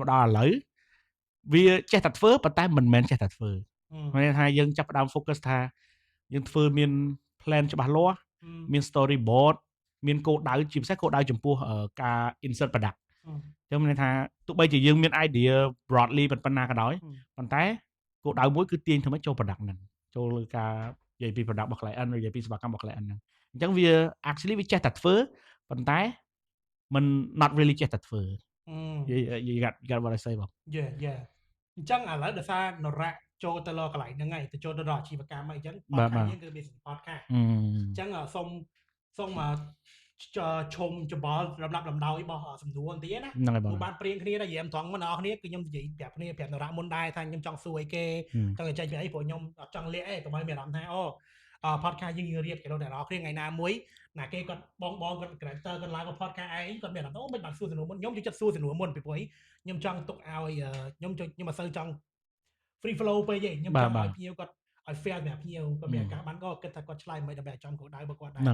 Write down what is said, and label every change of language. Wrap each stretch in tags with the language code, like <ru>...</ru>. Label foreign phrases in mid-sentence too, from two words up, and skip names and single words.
<km>ដល់ឥឡូវវាចេះតែធ្វើប៉ុន្តែមិនមែនចេះតែធ្វើមានថាយើងចាប់ផ្ដើម focus ថាយើងធ្វើមាន plan ច្បាស់លាស់មាន storyboard មានគោលដៅជាពិសេសគោលដៅចំពោះការ</km> <en>insert product</en> <km>ចឹងមានថាទោះបីជាយើងមាន</km> <en>idea broadly</en> <km>ប៉ុណ្ណាក៏ដោយប៉ុន្តែគោលដៅមួយគឺទាញធ្វើម៉េចចូល product ហ្នឹងចូលលើការនិយាយពី product របស់ client និយាយពីសេវាកម្មរបស់ client ហ្នឹងអញ្ចឹងវា actually វាចេះតែធ្វើប៉ុន្តែมัน</km> <en>not really</en> <km>ចេះតែធ្វើ</km> <en>you got what I say</en> <km>បង yeah អញ្ចឹងឥឡូវដោយសារនរៈចូលទៅលើកន្លែងហ្នឹងហើយទៅចូលទៅដល់អាជីវកម្មអីចឹងpodcast យើងគឺមាន podcast អញ្ចឹងសូមមកឈុំច្បល់លំដាប់ លំដោយរបស់សំណួរបន្តិចណាខ្ញុំបានព្រៀងគ្នាដែរយាមត្រង់មកអ្នកនរគ្នាគឺខ្ញុំនិយាយប្រាប់គ្នាប្រាប់នរៈមុនដែរថាខ្ញុំចង់សួរអីគេចង់ចែកពីអីព្រោះខ្ញុំអត់ចង់លាក់អីកុំឲ្យមានអារម្មណ៍ថាpodcast យើងរៀបគេដល់អ្នកនរគ្នាថ្ងៃណាមួយណាគេគាត់បងគាត់ character គាត់ឡើងមក podcast ឯងគាត់មានអារម្មណ៍មិនបានសួរសំណួរមុនខ្ញុំយកចិត្តសួរសំណួរមុនពីព្រោះខ្ញុំចង់ទុកឲ្យខ្ញុំអត់សូវចង់</km> <en>free flow</en> <km>ពេកទេខ្ញុំចង់ឲ្យភ្ញៀវគាត់ឲ្យ fair សម្រាប់ភ្ញៀវគាត់មានការបានក៏គិតថាគាត់ឆ្លើយមិនដើម្បីឲ្យចំគោលដៅរបស់គាត់ដែរ</km>